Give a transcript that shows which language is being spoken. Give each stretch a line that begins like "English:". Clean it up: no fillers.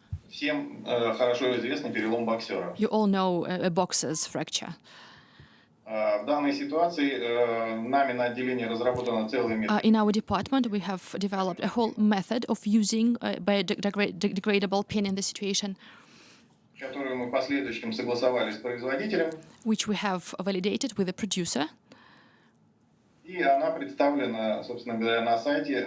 Russian: всем хорошо известный перелом боксера.
English: You all know a boxer's fracture.
Russian: В данной ситуации нами на отделении разработана целая методика,
English: In our department, we have developed a whole method of using a biodegradable pin in this situation,
Russian: которую мы в последующем согласовали с производителем,
English: which we have validated with the producer.
Russian: и она представлена, собственно говоря, на сайте.